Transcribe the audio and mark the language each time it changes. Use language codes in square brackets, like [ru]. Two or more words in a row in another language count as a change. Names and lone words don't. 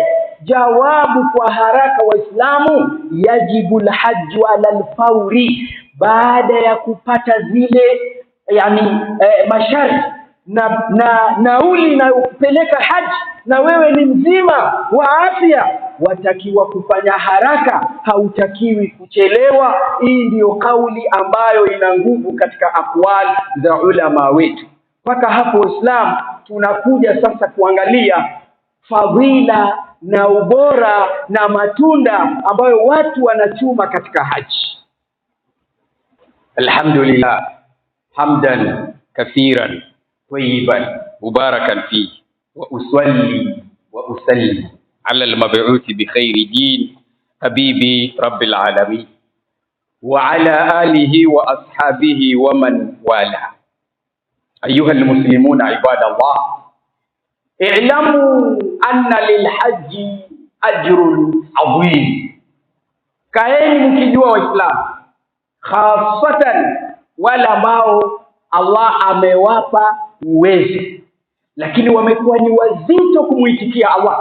[sw] Jawabu kwa haraka Waislamu, [ar] يجب الحج على الفور, [sw] baada ya kupata zile masharti na nauli na kupeleka haji, na wewe ni mzima wa afya, watakiwa kufanya haraka, hautakiwi kuchelewa. Hii ndiyo kauli ambayo ina nguvu katika akwali za ulama wetu. Mpaka hapo Uislamu tunakuja sasa kuangalia fadhila na ubora na matunda ambayo watu wanachuma katika haji. [ar] الحمد لله حمدا كثيرا طيبا مباركا فيه وأصلي وأسلم على المبعوث بخير دين حبيب رب العالمين وعلى آله وأصحابه ومن والى. أيها المسلمون عباد الله اعلموا أن للحج أجرا عظيما. [sw] Kaeni mkijua Waislamu, khasatan wale ambao Allah amewapa uwezo lakini wamekuwa ni wazito kumuitikia Allah.